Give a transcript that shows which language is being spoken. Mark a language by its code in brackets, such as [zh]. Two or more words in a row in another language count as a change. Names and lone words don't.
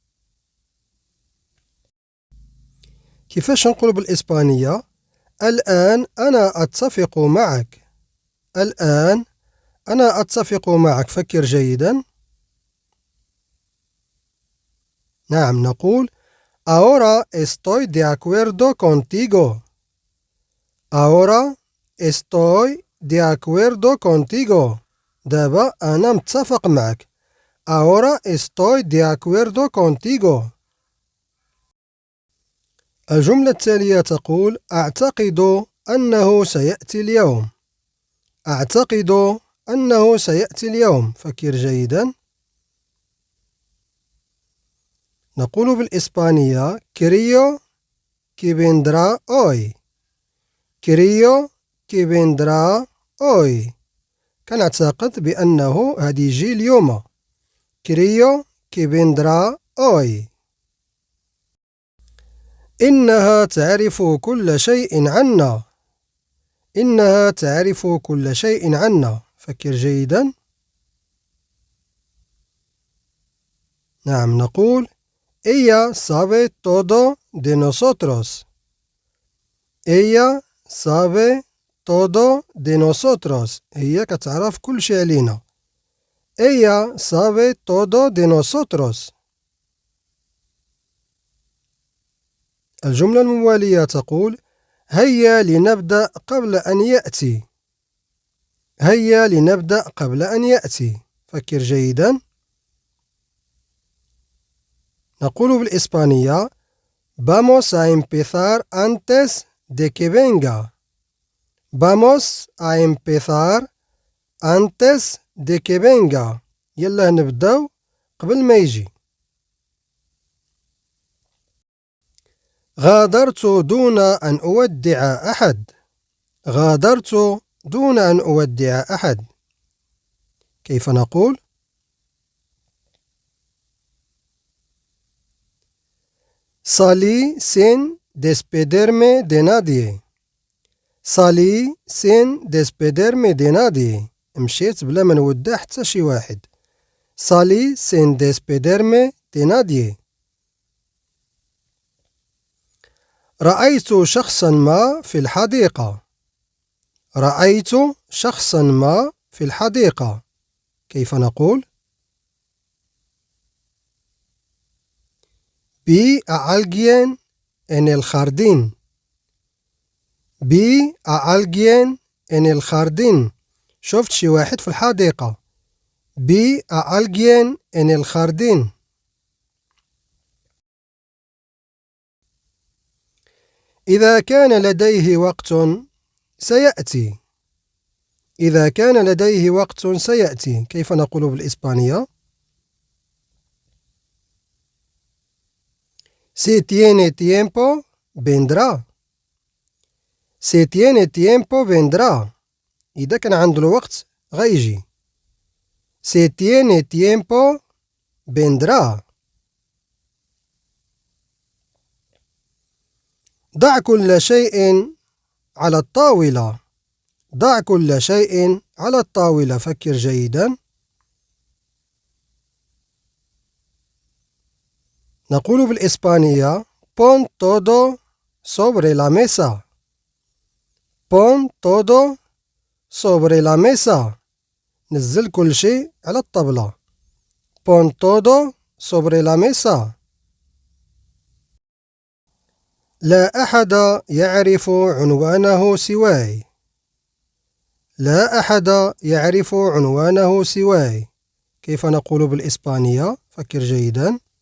[ar] كيفاش نقول بالإسبانية الآن أنا أتفق معك؟ الآن أنا أتفق معك. فكر جيدا. نعم، نقول [es] Ahora estoy de acuerdo contigo. Ahora estoy de acuerdo contigo. [ar] دابا أنا متفق معك. [es] Ahora estoy de acuerdo contigo. [ar] الجملة التالية تقول: أعتقد أنه سيأتي اليوم. أعتقد أنه سيأتي اليوم. فكر جيدا. نقول بالإسبانية [es] creo que vendrá hoy. creo que vendrá hoy. [ar] كنعتقد بأنه غادي يجي اليوم. [es] creo que vendrá hoy. [ar] إنها تعرف كل شيء عنا. إنها تعرف كل شيء عنا. فكر جيدا. نعم، نقول [es] Ella sabe todo de nosotros. Ella sabe todo de nosotros. [ar] هي كتعرف كل شيء علينا. [es] Ella sabe todo de nosotros. [ar] الجملة الموالية تقول: هيا لنبدأ قبل أن يأتي. هيا لنبدأ قبل أن يأتي. فكر جيدا. نقول بالإسبانية [es] Vamos a empezar antes de que venga. Vamos a empezar antes de que venga. [ar] يلا نبدأ قبل ما يجي. غادرت دون أن أودع أحد. غادرت دون أن أودع أحد. كيف نقول؟ [es] Salí sin despedirme de nadie. Salí sin despedirme de nadie. [ar] مشيت بلا ما نودع حتى شي واحد. [es] Salí sin despedirme de nadie. [ar] رأيت شخصا ما في الحديقة. رأيت شخصا ما في الحديقة. كيف نقول؟ [es] Vi a alguien en el jardín. Vi a alguien en el jardín. [ar] شفت شي واحد في الحديقة. [es] Vi a alguien en el jardín. [ar] إذا كان لديه وقت سيأتي. إذا كان لديه وقت سيأتي. كيف نقول بالإسبانية؟ [es] Si tiene tiempo, vendrá. Si tiene tiempo, vendrá. [ar] إذا كان عنده الوقت غيجي. [es] Si tiene tiempo, vendrá. [ar] ضع كل شيء على الطاولة. ضع كل شيء على الطاولة. فكر جيدا. نقول بالإسبانية [es] Pon todo sobre la mesa. Pon todo sobre la mesa. [ar] نزل كل شيء على الطاولة. [es] Pon todo sobre la mesa. [ar] لا أحد يعرف عنوانه سواي. لا أحد يعرف عنوانه سواي. كيف نقول بالإسبانية؟ فكر جيدا.